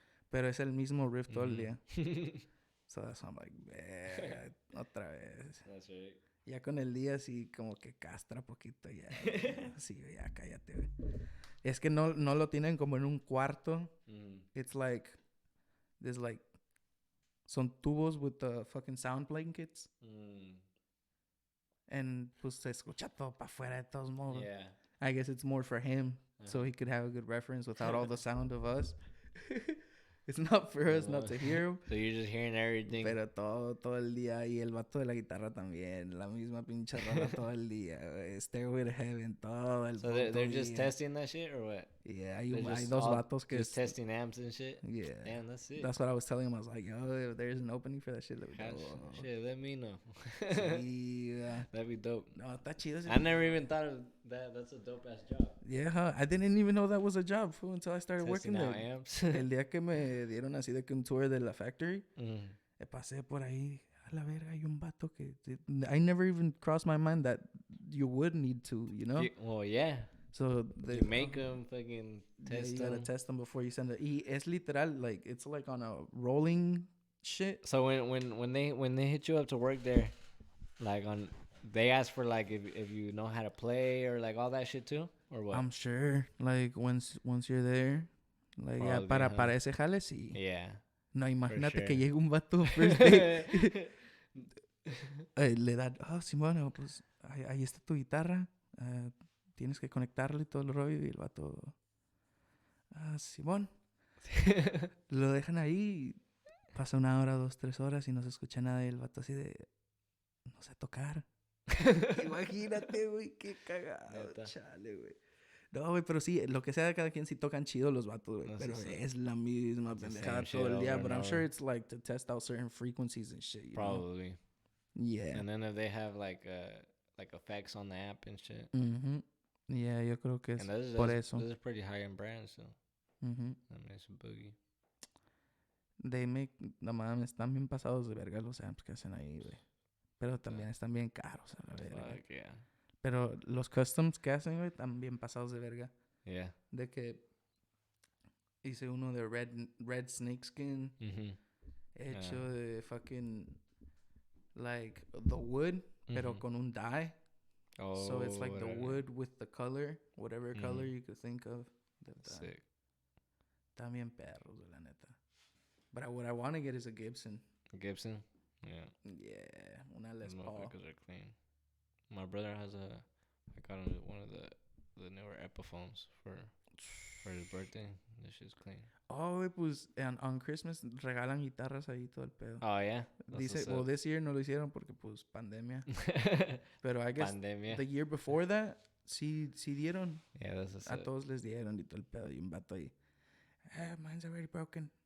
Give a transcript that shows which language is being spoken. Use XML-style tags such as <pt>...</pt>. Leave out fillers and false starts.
<es>Pero es el mismo riff todo el día.</es> <en>So that's why I'm like,</en> <es>otra vez.</es> <en>That's right.</en> <es>Ya con el día sí como que castra poquito ya. Sí, ya cállate, güey. Es que no lo tienen como en un cuarto.</es> <en>It's like, there's like,</en> <es>son tubos</es> <en>with the fucking sound blankets. And</en> <es>pues se escucha todo para afuera de todos modos.</es> <en>Yeah. I guess it's more for him, so he could have a good reference without all the sound of us. It's not for us not to hear him. So you're just hearing everything.</en> <es>Pero todo el día. Y el vato de la guitarra también. La misma pinche rola todo el día. Stairway to Heaven. Todo el</es> <en>So they're just testing that shit or what?</en> <es>Yeah, hay dos vatos que...</es> <en>Just testing amps and shit? Yeah. Damn, that's it. That's what I was telling him. I was like, yo, if there's an opening for that shit, let me know. Shit, let me know.</en> <es>Sí,</es> <en>that'd be dope.</en> <es>No, está chido.</es> <en>I never even thought of that. That's a dope-ass job. Yeah, huh? I didn't even know that was a job until I started working there. Amps.</en> <es>El día que me dieron así de que un tour de la factory, pasé por ahí. A la verga, hay un vato que...</es> <en>I never even crossed my mind that you would need to, you know? Well, yeah. So you make them fucking test them. You gotta test them before you send it.</en> <es>Es literal,</es> <en>like, it's like on a rolling shit. So when they hit you up to work there, like they ask for like if you know how to play or like all that shit too, or what? I'm sure, like once you're there, like probably, yeah,</en> <es>para ese jale sí.</es> <en>Yeah.</en> <es>No, imagínate que llegue un vato</es> <en>first day.</en> <es>Le dan, Simón, pues ahí está tu guitarra. Tienes que conectarlo y todo el rollo. Y el vato, Simón. Lo dejan ahí. Pasa 1 hora, 2, 3 horas y no se escucha nada. Y el vato así de, no sé tocar. Imagínate, güey, qué cagado. Chale, güey. No, güey, pero sí, lo que sea de cada quien sí tocan chido los vatos, güey. Pero es la misma pendejada todo el día.</es> <en>But I'm sure it's like to test out certain frequencies and shit. Probably. Know? Yeah. And then if they have like effects on the app and shit. Mm-hmm.</en> <es>Yeah, yo creo que es por eso.</es> <en>This is pretty high-end brand, so. Mm-hmm. That makes a boogie. They make...</en> <es>No mames, están bien pasados de verga los amps que hacen ahí, güey. Pero también están bien caros, a la verga.</es> <en>Fuck, yeah.</en> <es>Pero los customs que hacen, güey, están bien pasados de verga.</es> <en>Yeah.</en> <es>De que hice uno de</es> <en>red snakeskin. Mm-hmm.</en> <es>Hecho de fucking...</es> <en>Like, the wood,</en> <es>pero con un dye.</es> <en>Oh, so it's like the wood with the color, whatever color you could think of. Sick.</en> <es>También perros, la neta.</es> <en>But what I want to get is a Gibson. A Gibson? Yeah.</en> <es>Yeah, una Les Paul.</es> <en>Because they're clean. My brother has I got him one of the newer Epiphones for his birthday. This shit's clean.</en> <es>Oh, pues</es> <en>on Christmas</en> <es>regalan guitarras ahí todo el pedo.</es> <en>Oh, yeah?</en> <es>Dice,</es> <en>well, this year</en> <es>no lo hicieron porque pues pandemia. Pero</es> <en>I guess the year before that,</en> <es>sí dieron.</es> <en>Yeah, that's</en> <es>a todos les dieron y todo el pedo. Y un vato ahí,</es> <en>mine's already broken.</en>